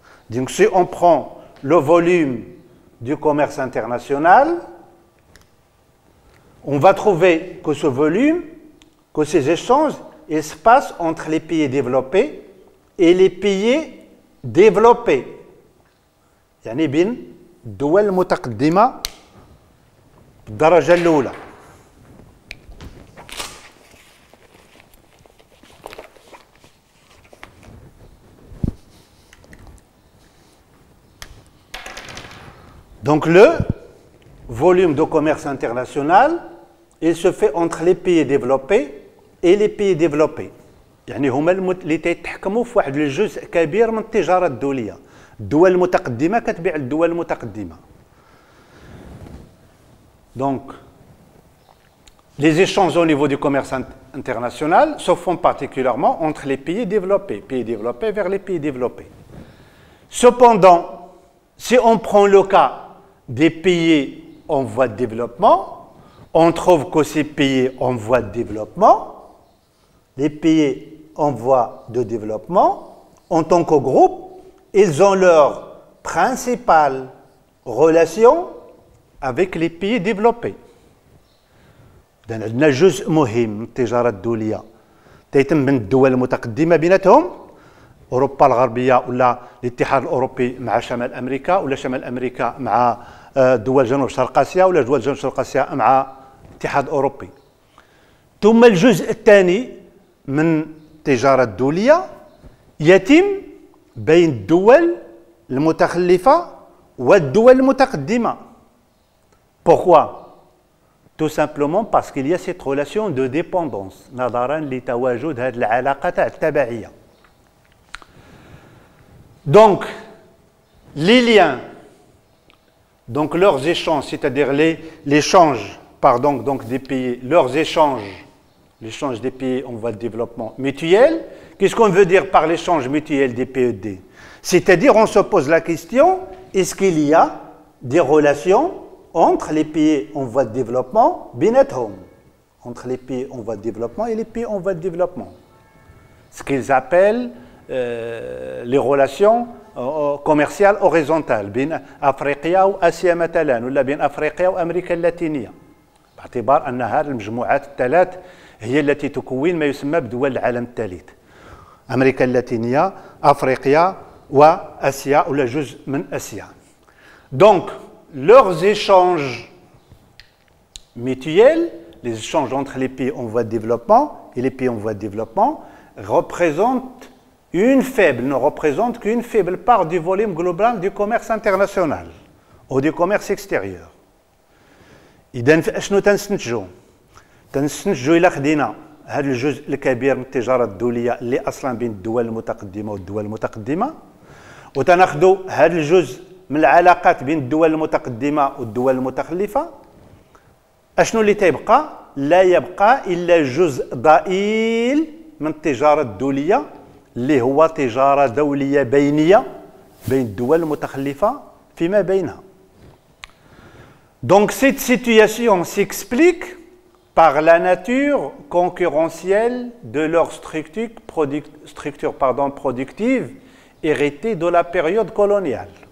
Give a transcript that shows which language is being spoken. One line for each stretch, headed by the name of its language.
French: Donc si on prend le volume du commerce international, on va trouver que ce volume, que ces échanges, ils se passent entre les pays développés et les pays développés.
Arabic: يعني بين الدول المتقدمة بالدرجة الأولى.
French: Donc le volume de commerce international, il se fait entre les pays développés et les pays développés.
Arabic: يعني هما اللي تيتحكموا في واحد الجزء كبير من التجارة الدولية. الدول المتقدمة كتبيع للدول المتقدمة.
French: Donc les échanges au niveau du commerce international se font particulièrement entre les pays développés vers les pays développés. Cependant, si on prend le cas des pays en voie de développement, on trouve que ces pays en voie de développement, les pays en voie de développement, en tant que groupe, ils ont leur principale relation avec les pays développés.
Arabic: إذن عندنا جزء مهم من التجارة الدولية تيتم من الدول المتقدمة بيناتهم، أوروبا الغربية ولا الاتحاد الأوروبي مع شمال أمريكا، ولا شمال أمريكا مع دول جنوب شرق آسيا، ولا دول جنوب شرق آسيا مع الاتحاد الأوروبي. ثم الجزء الثاني من التجارة الدولية يتم بين الدول المتخلفة والدول المتقدمة.
French: Pourquoi? Tout simplement parce qu'il y a cette relation de dépendance
Arabic: نظرا لتواجد هذه العلاقة تاع التبعية.
French: Donc les liens, donc leurs échanges, c'est-à-dire l'échange, pardon, donc des pays, leurs échanges, l'échange des pays en voie de développement mutuel. Qu'est-ce qu'on veut dire par l'échange mutuel des PED? C'est-à-dire, on se pose la question, est-ce qu'il y a des relations entre les pays en voie de développement
Arabic: بيناتهم,
French: entre les pays en voie de développement et les pays en voie de développement. Ce qu'ils appellent les relations commerciales horizontales
Arabic: بين أفريقيا وآسيا مثلا ولا بين أفريقيا وأمريكا اللاتينية باعتبار أن هذه المجموعات الثلاث هي التي تكون ما يسمى بدول العالم الثالث أمريكا اللاتينية أفريقيا وآسيا ولا جزء من آسيا.
French: Donc leurs échanges mutuels, les échanges entre les pays en voie de développement et les pays en voie de développement représentent ne représentent qu'une faible part du volume global du commerce international ou du commerce extérieur.
Arabic: إذا شنو تنستنتجوا؟ تنستنتجوا إلا خدينا هذا الجزء الكبير من التجارة الدولية اللي أصلا بين الدول المتقدمة والدول المتقدمة وتناخذوا هذا الجزء من العلاقات بين الدول المتقدمة والدول المتخلفة أشنو اللي تيبقى؟ لا يبقى إلا جزء ضئيل من التجارة الدولية اللي هو تجارة دولية بينية بين الدول المتخلفة فيما بينها.
French: Donc cette situation s'explique par la nature concurrentielle de leur structure productive héritée de la période coloniale.